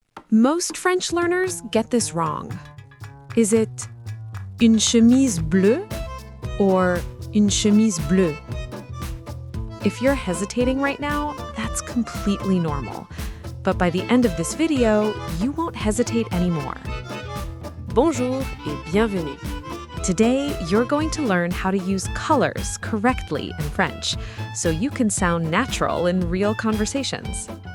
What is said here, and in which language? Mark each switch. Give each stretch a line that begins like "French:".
English: Most French learners get this wrong. Is it
French: une chemise bleue
English: or une chemise bleue? If you're hesitating right now, that's completely normal. But by the end of this video, you won't hesitate anymore.
French: Bonjour et bienvenue.
English: Today, you're going to learn how to use colors correctly in French, so you can sound natural in real conversations.